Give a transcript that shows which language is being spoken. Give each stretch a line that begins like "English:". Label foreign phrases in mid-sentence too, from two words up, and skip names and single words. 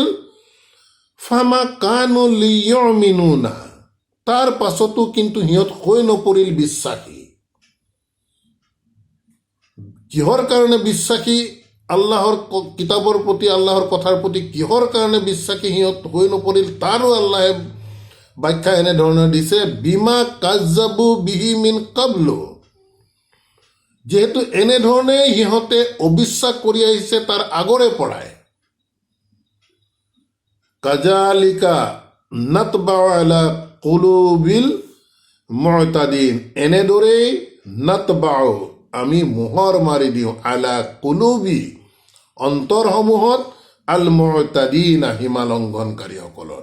Arabic: فما كانوا ليؤمنوا,
Assamese: তাৰ পাছতো কিন্তু সিহঁত হৈ নপৰিল বিশ্বাসী। কিহৰ কাৰণে বিশ্বাসী, আল্লাহৰ কিতাপৰ প্ৰতি, আল্লাহৰ কথাৰ প্ৰতি কিহৰ কাৰণে বিশ্বাসী সিহঁত হৈ নপৰিল, তাৰো আল্লাহে ব্যাখ্যা এনেধৰণৰ দিছে,
Arabic: بما كذبوا به من قبل,
Assamese: যিহেতু এনেধৰণে সিহঁতে অবিশ্বাস কৰি আহিছে তাৰ আগৰে পৰাই।
Arabic: كذلك نطبع على قلوب المعتدين,
Assamese: এনেদৰেই নাতবাউ আমি মোহৰ মাৰি দিওঁ,
Arabic: على قلوب
Assamese: অন্তৰসমূহত,
Arabic: ال معتدين
Assamese: সীমালংঘনকাৰীসকলৰ।